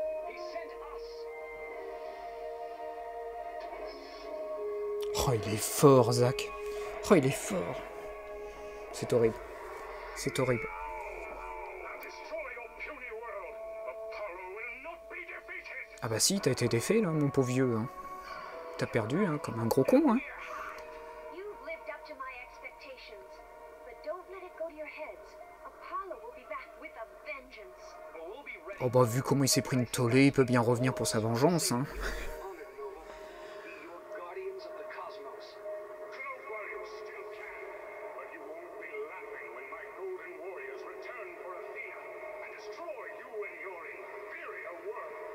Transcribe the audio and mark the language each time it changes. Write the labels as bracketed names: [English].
[English] He sent us. [French] Oh, il est fort, Zach. Oh, il est fort. C'est horrible. C'est horrible. [English] Destroy your puny world. Apollo will not be defeated. [French] Ah bah si, t'as été défait, là, mon pauvre vieux. Hein. T'as perdu, hein, comme un gros con, hein. [English] You've lived up to my expectations, but don't let it go to your heads. Apollo will be back with a vengeance. But we'll be ready. [French] Oh bah, vu comment il s'est pris une tollée, il peut bien revenir pour sa vengeance, hein. [English] Honored, Nova. Be your guardians of the cosmos. Don't worry, you still can. But you won't be laughing when my golden warriors return for Athena and destroy you and your inferior world.